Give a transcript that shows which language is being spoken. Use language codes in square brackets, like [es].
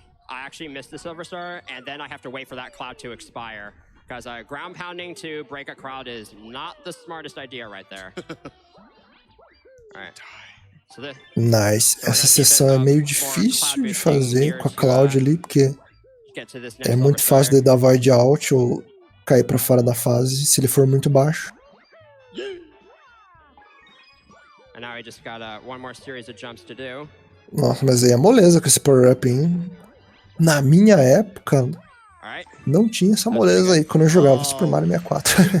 [en] I actually missed the Silver Star, and then I have to wait for that cloud to expire. Because ground pounding to break a crowd is not the smartest idea right there. Alright. Nice. [pt] Essa sessão é meio difícil de fazer com a cloud ali, porque é muito fácil de dar void out ou cair pra fora da fase se ele for muito baixo. [en] And now I just got one more series of jumps to do. [pt] Nossa, mas aí é moleza com esse power-up, hein? Na minha época, não tinha essa moleza aí quando eu jogava Super Mario 64.